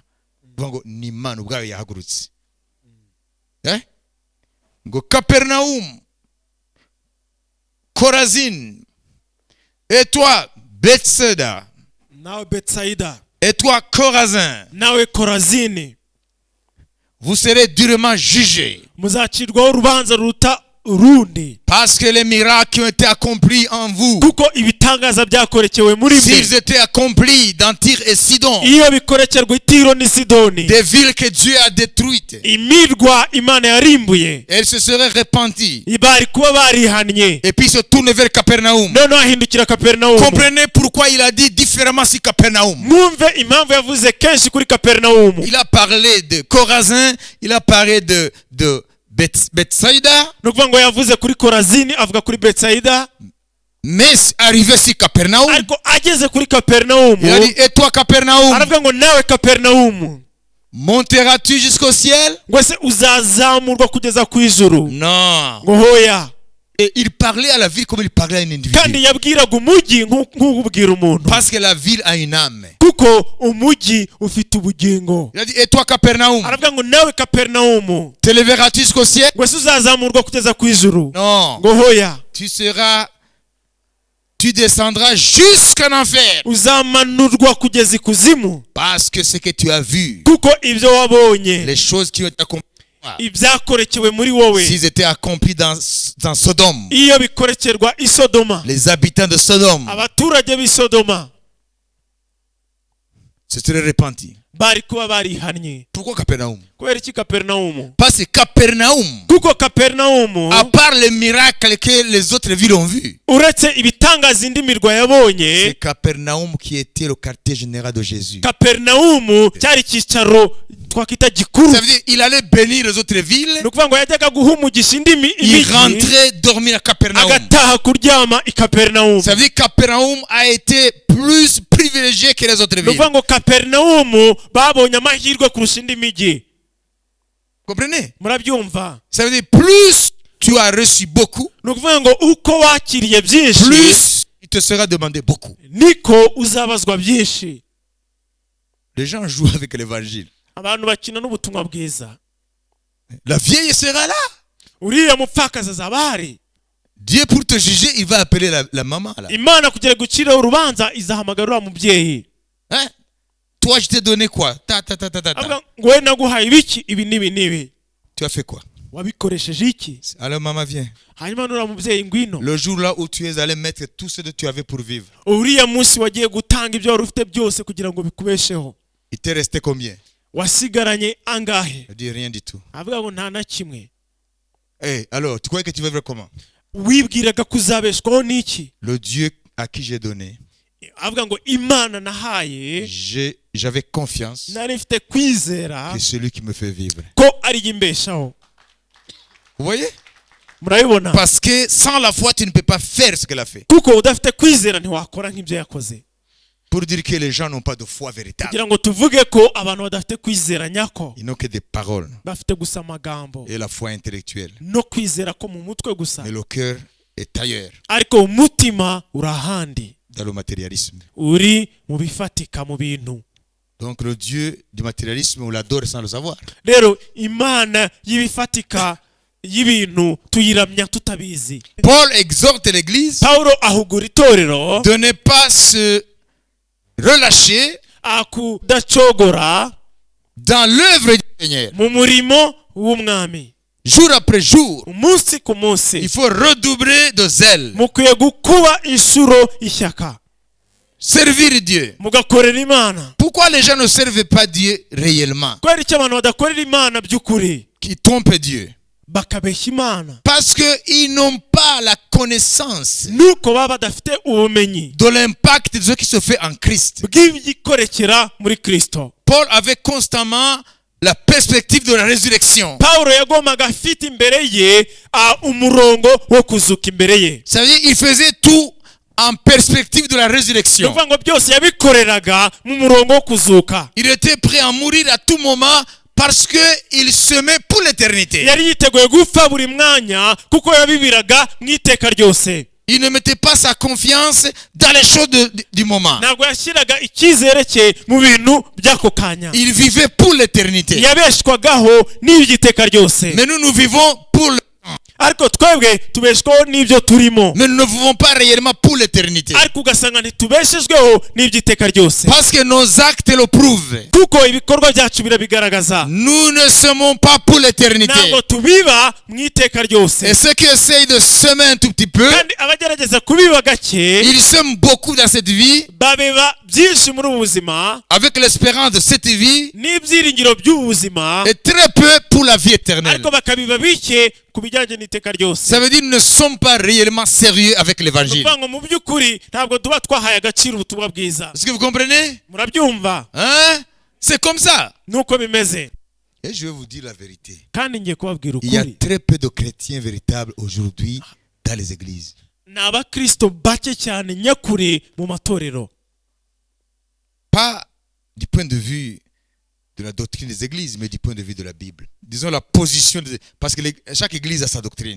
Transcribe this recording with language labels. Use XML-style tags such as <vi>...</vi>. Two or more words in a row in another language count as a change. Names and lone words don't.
<rw>Vuga ngo ni Imana ubwayo yahagurutse. Ngo Kapernaum, Korazin,</rw> <fr>Et toi, Bethsaida,</fr> <rw>nawe Betsaida,</rw> <fr>et toi, Chorazin,</fr> <rw>nawe Korazini,</rw> <fr>vous serez durement jugés.</fr> <rw>muzacirwaho urubanza ruruta urundi,</rw> <fr>Parce que les miracles qui ont été accomplis en vous,</fr> <rw>kuko ibitangaza byakorekewe muri</rw> <fr>s'ils</fr> <rw>mwe,</rw> <fr>étaient accomplis dans Tyr et Sidon,</fr> <rw>iyo bikorekerwa i Tiro n'i Sidoni,</rw> <fr>des villes que Dieu a détruites,</fr> <rw>imirwa Imana yarimbuye,</rw> <fr>elles se seraient repenties</fr> <rw>bari kuba barihannye,</rw> <fr>et puis se tourner vers Capernaum.</fr> <rw>noneho ahindukira Kaperinawumu.</rw> <fr>Comprenez pourquoi il a dit différemment si Capernaum.</fr> <rw>Mwumve impamvu yavuze kenshi kuri Kaperinawumu.</rw> <fr>Il a parlé de Chorazin, il a parlé de Bethsaida,</fr> <rw>Ni ukuvuga ngo yavuze kuri Korazini, avuga kuri Betsaida,</rw> <fr>mais arrivé si Capernaum,</fr> <rw>ariko ageze kuri Kaperinawumu</rw> <fr>il a dit, et toi Capernaum,</fr> <rw>aravuga ngo nawe Kaperinawumu,</rw> <fr>monteras-tu jusqu'au ciel?</fr> <rw>ngo se uzazamurwa kugeza ku ijuru?</rw> <fr>Non.</fr> <rw>Ngo hoya.</rw> <fr>Et il parlait à la ville comme il parlait à un individu.</fr> <rw>Kandi yabwiraga umujyi nk'ubwira umuntu,</rw> <fr>Parce que la ville a une âme.</fr> <rw>kuko umujyi ufite ubugingo.</rw> <fr>Il a dit, et toi Capernaum,</fr> <rw>Aravuga ngo nawe Kaperinawumu,</rw> <fr>t'élèveras-tu jusqu'au ciel?</fr> <rw>ngo se uzazamurwa kugeza ku ijuru?</rw> <fr>Non.</fr> <rw>Ngo hoya.</rw> <fr>Tu descendras jusqu'en enfer.</fr> <rw>Uzamanurwa kugeza ikuzimu,</rw> <fr>Parce que ce que tu as vu,</fr> <rw>kuko ibyo wabonye,</rw> <fr>les choses qui ont été accomplies,</fr> <rw>ibyakorekewe muri wowe,</rw> <fr>s'ils étaient accomplis dans Sodome,</fr> <rw>iyo bikorekerwa i Sodoma,</rw> <fr>les habitants de Sodome</fr> <rw>abaturage b'i Sodoma</rw> <fr>se seraient repentis.</fr> <rw>bari kuba barihannye.</rw> <fr>Pourquoi Capernaum?</fr> <rw>Kubera iki Kaperinawumu?</rw> <fr>Parce que Capernaum,</fr> <rw>Kuko Kaperinawumu,</rw> <fr>à part les miracles que les autres villes ont vus,</fr> <rw>uretse ibitangaza indi mirwa yabonye,</rw> <fr>c'est Capernaum qui était le quartier général de Jésus.</fr> <rw>Kaperinawumu cyari icyicaro twakwita gikuru.</rw> <fr>Ça veut dire il allait bénir les autres villes,</fr> <rw>Ni ukuvuga ngo yajyaga guha umugisha indi</rw> <fr>il</fr> <rw>imijyi,</rw> <fr>rentrait dormir à Capernaum.</fr> <rw>agataha kuryama i Kaperinawumu.</rw> <fr>Ça veut dire Capernaum a été plus privilégié que les autres</fr> <rw>Ni</rw> <fr>villes.</fr> <rw>ukuvuga ngo Kaperinawumu babonye amahirwe kurusha indi mijyi.</rw> <fr>Comprenez?</fr> <rw>Murabyumva?</rw> <fr>Ça veut dire plus tu as reçu beaucoup,</fr> <rw>Ni ukuvuga ngo uko wakiriye byinshi,</rw> <fr>plus il te sera demandé beaucoup.</fr> <rw>niko uzabazwa byinshi.</rw> <fr>Les gens jouent avec l'évangile.</fr> <rw>Abantu bakina n'ubutumwa bwiza.</rw> <fr>La vieille sera là.</fr> <rw>Uriya mupfakazi azaba ahari.</rw> <fr>Dieu pour te juger, il va appeler la maman là.</fr> <rw>Imana kugira guciraho urubanza izahamagara uriya mubyeyi.</rw> <fr>Hein? Toi, je t'ai donné quoi?</fr> <rw>Avuga ngo we naguhaye ibiki, ibi n'ibi n'ibi.</rw> <fr>Tu as fait quoi?</fr> <rw>Wabikoresheje iki?</rw> <fr>Alors maman viens.</fr> <rw>Hanyuma n'uriya mubyeyi ngwino.</rw> <fr>Le jour là où tu es allé mettre tout ce que tu avais pour vivre,</fr> <rw>Uriya munsi wagiye gutanga ibyo wari ufite byose kugira ngo bikubesheho.</rw> <fr>il t'est resté combien?</fr> <rw>Wasigaranye angahe?</rw> <fr>Je dis rien du tout.</fr> <rw>Avuga ngo nta na kimwe.</rw> <fr>Eh, alors, tu croyais que tu vivrais comment?</fr> <rw>Wibwiraga kuzabeshwaho n'iki?</rw> <fr>Le Dieu à qui j'ai donné,</fr> <rw>Avuga ngo Imana nahaye,</rw> <fr>j'avais confiance</fr> <rw>nari mfite kwizera</rw> <fr>que celui qui me fait vivre.</fr> <rw>ko ari imbeshaho.</rw> <fr>Vous voyez?</fr> <rw>Murabibona?</rw> <fr>Parce que sans la foi, tu ne peux pas faire ce qu'elle a fait.</fr> <rw>Kuko udafite kwizera ntiwakora nk'ibyo yakoze.</rw> <fr>Pour dire que les gens n'ont pas de foi véritable.</fr> <rw>Kugira ngo tuvuge ko abantu badafite kwizera nyako,</rw> <fr>Ils n'ont que des paroles</fr> <rw>bafite gusa amagambo</rw> <fr>et la foi intellectuelle.</fr> <rw>no kwizera ko mu mutwe gusa,</rw> <fr>Mais le cœur est ailleurs,</fr> <rw>ariko umutima uri ahandi,</rw> <fr>dans le matérialisme.</fr> <rw>uri mu bifatika mu bintu.</rw> <fr>Donc le Dieu du matérialisme, on l'adore sans le savoir.</fr> <rw>Rero Imana y'ibifatika y'ibintu tuyiramya tutabizi.</rw> <fr>Paul exhorte l'église</fr> <rw>Pawulo ahugura itorero</rw> <fr>de ne pas se relâcher</fr> <rw>akudacogora</rw> <fr>dans l'œuvre du Seigneur.</fr> <rw>mu murimo w'umwami.</rw> <fr>Jour après jour,</fr> <rw>Umunsi ku</rw> <fr>il</fr> <rw>munsi</rw> <fr>faut redoubler de zèle.</fr> <rw>mukwiye gukuba inshuro ishyaka,</rw> <fr>Servir Dieu.</fr> <rw>mugakorera Imana.</rw> <fr>Pourquoi les gens ne servent pas Dieu réellement?</fr> <rw>Kubera icyo abantu badakorera Imana by'ukuri,</rw> <fr>Qui trompent Dieu.</fr> <rw>bakabeshya Imana?</rw> <fr>Parce qu'ils n'ont pas la connaissance</fr> <rw>Nuko baba badafite ubumenyi</rw> <fr>de l'impact de ce qui se fait en Christ.</fr> <rw>bw'ibikorekera muri Kristo.</rw> <fr>Paul avait constamment la perspective de la résurrection.</fr> <rw>Pawulo yagombaga afite imbere ye umurongo wo kuzuka imbere ye.</rw> <fr>Ça veut dire qu'il faisait tout en perspective de la</fr> <rw>Ni</rw> <fr>résurrection.</fr> <rw>ukuvuga ngo byose yabikoreraga mu murongo wo kuzuka.</rw> <fr>Il était prêt à mourir à tout moment parce qu'il semait pour l'éternité.</fr> <rw>Yari yiteguye gupfa buri mwanya kuko yabibiraga mu iteka ryose.</rw> <fr>Il ne mettait pas sa confiance dans les choses du moment.</fr> <rw>Ntabwo yashyiraga icyizere cye mu bintu by'ako kanya.</rw> <fr>Il vivait pour l'éternité.</fr> <rw>Yabeshwagaho n'iby'iteka ryose.</rw> <fr>Mais nous vivons pour le temps.</fr> <rw>Ariko ariko twebwe tubeshwaho n'ibyo turimo,</rw> <fr>mais nous ne vivons pas réellement pour l'éternité.</fr> <rw>ariko ugasanga ntitubeshejweho n'iby'iteka ryose,</rw> <fr>Parce que nos actes le prouvent.</fr> <rw>kuko ibikorwa byacu birabigaragaza.</rw> <fr>Nous ne semons pas pour l'éternité.</fr> <rw>ntabwo tubiba mu iteka ryose,</rw> <fr>Et ceux qui essayent de semer un tout petit peu,</fr> <rw>kandi abagerageza kubiba gake</rw> <fr>ils sèment beaucoup dans cette vie,</fr> <rw>babiba byinshi muri ubu buzima</rw> <fr>avec l'espérance de cette vie,</fr> <rw>n'ibyiringiro by'ubu buzima,</rw> <fr>et très peu pour la vie éternelle.</fr> <rw>ariko bakabiba bike ku bijyanye n'iteka ryose.</rw> <fr>Ça veut dire qu'ils ne sont pas réellement sérieux avec</fr> <rw>ni</rw> <fr>l'évangile.</fr> <rw>ukuvuga ngo mu by'ukuri ntabwo tuba twahaye agaciro ubutumwa bwiza.</rw> <fr>Est-ce que vous comprenez?</fr> <rw>murabyumva?</rw> <fr>Hein? C'est comme ça.</fr> <rw>nuko bimeze.</rw> <fr>Et je vais vous dire la vérité.</fr> <rw>kandi ngiye kubabwira</rw> <fr>Il y a</fr> <rw>ukuri,</rw> <fr>très peu de chrétiens véritables aujourd'hui dans les églises.</fr> <rw>ni abakristo bake cyane nyakuri mu matorero,</rw> <fr>Pas du point de vue de la doctrine des églises, mais du point de vue de la Bible. Disons la position, parce que chaque église a sa doctrine.</fr>